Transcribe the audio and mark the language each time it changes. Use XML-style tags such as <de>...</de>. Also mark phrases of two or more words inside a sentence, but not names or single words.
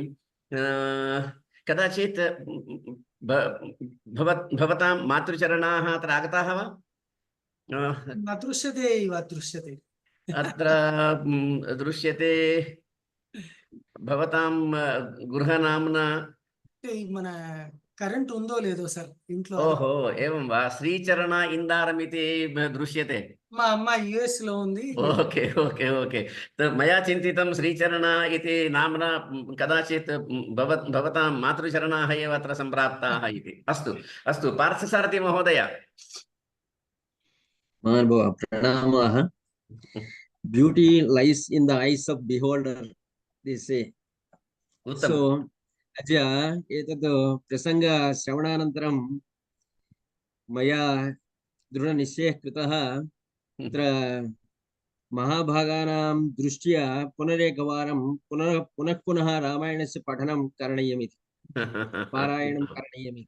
<sa>कदाचित् भवतां मातृचरणाः अत्र आगताः वा? न दृश्यते इव दृश्यते। अत्र दृश्यते भवतां गृहनाम्ना</sa> <te>మన కరెంట్ ఉందో లేదో సార్ ఇంట్లో?</te> <sa>ओहो एवं वा, श्रीचरण इन्दारम् इति दृश्यते।</sa> <te>మా అమ్మ యుఎస్ లో ఉంది।</te> <en>okay okay okay,</en> <sa>मया चिन्तितं श्रीचरण इति नाम्ना कदाचित् भवतां मातृचरणाः एव अत्र सम्प्राप्ताः इति। अस्तु अस्तु, पार्थसारथि महोदय। महानुभाव प्रणामाः।</sa> <en>Beauty lies in the eyes of beholder, they say.</en> <sa>उत्तमम्। So अद्य एतद् प्रसङ्ग श्रवणानन्तरं मया दृढनिश्चयः कृतः, अत्र महाभागानां दृष्ट्या पुनरेकवारं पुनः रामायणस्य पठनं करणीयमिति, पारायणं करणीयमिति।</sa>